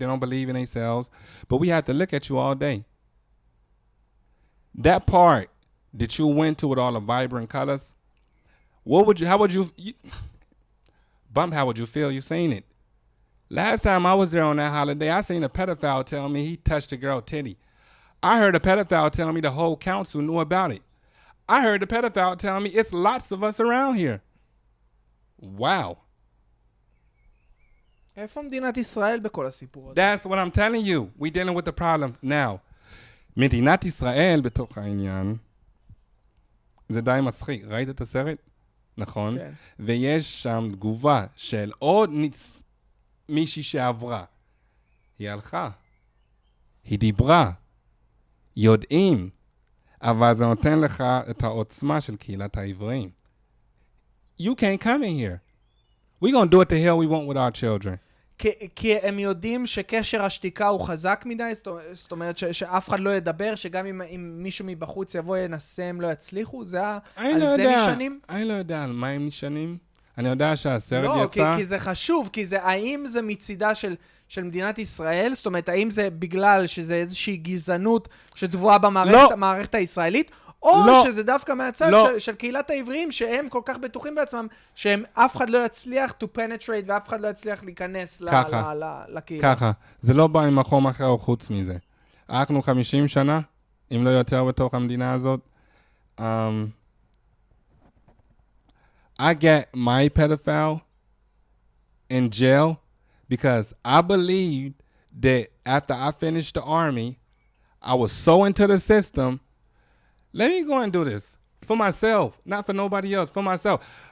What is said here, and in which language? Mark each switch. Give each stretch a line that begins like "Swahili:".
English: They don't believe in themselves. But we have to look at you all day. That part that you went to with all the vibrant colors, how would you feel? You seen it. Last time I was there on that holiday, I seen a pedophile tell me he touched a girl titty. I heard a pedophile tell me the whole council knew about it. I heard the pedophile tell me it's lots of us around here. Wow.
Hebrew: איפה מדינת ישראל בכל הסיפור הזה?
English: That's what I'm telling you. We dealing with the problem now.
Hebrew: מדינת ישראל בתוך העניין, זה די מצחיק. ראית את הסרט? נכון? כן. ויש שם תגובה של עוד מישהי שעברה. היא הלכה. היא דיברה. יודעים. אבל זה נותן לך את העוצמה של קהילת העבריים.
English: You can't come in here. We're going to do what the hell we want with our children.
Hebrew: כי הם יודעים שקשר השתיקה הוא חזק מדי, זאת אומרת שאף אחד לא ידבר, שגם אם מישהו מבחוץ יבוא ינסה, הם לא יצליחו, על זה נשענים? אני לא יודע על מה הם נשענים. אני יודע שהסרט יצא... לא, כי זה חשוב, האם זה מצידה של מדינת ישראל, זאת אומרת, האם זה בגלל שזה איזושהי גזענות שטבועה במערכת הישראלית, או שזה דווקא מהצד של קהילת העבריים, שהם כל כך בטוחים בעצמם, שהם אף אחד לא יצליח
English: to penetrate,
Hebrew: ואף אחד לא יצליח להיכנס לקהילה. ככה, זה לא בא ממקום אחר או חוץ מזה. אנחנו 50 שנה, אם לא יותר בתוך המדינה הזאת.
English: I get my pedophile in jail because I believed that after I finished the army, I was so into the system. Let me go and do this for myself, not for nobody else, for myself.